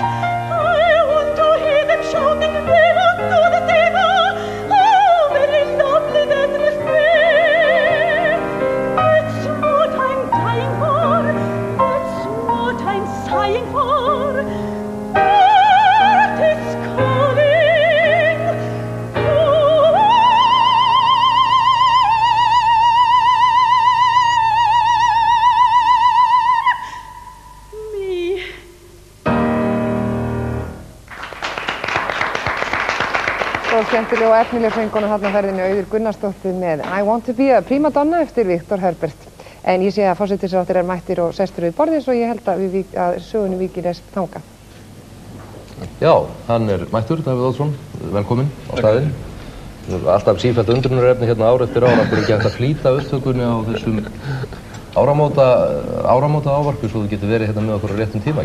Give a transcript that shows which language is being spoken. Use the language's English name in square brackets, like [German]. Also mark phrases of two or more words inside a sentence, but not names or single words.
[English] I want to hear them shouting, "Viva to the diva!" Oh, very lovely that must be. That's what I'm dying for. That's what I'm sighing for. Art is calling. [Icelandic] Svo skemmtileg og efnileg söngkona þarna á ferðinni Auður Gunnarsdóttir með I Want to be a prima donna eftir Viktor Herbert. En ég sé að forsætisráðherra mættir og sestur við borðið, svo ég held að sögunni víkir þess þangað. Já, hann mættur, Davíð Oddsson, velkominn á staðinn. Alltaf sífellt undrunarefni hérna ár eftir ár, af hverju ekki hægt að flýta upptökunni á þessum áramóta ávarpi svo þú getur verið hérna með okkur á réttum tíma.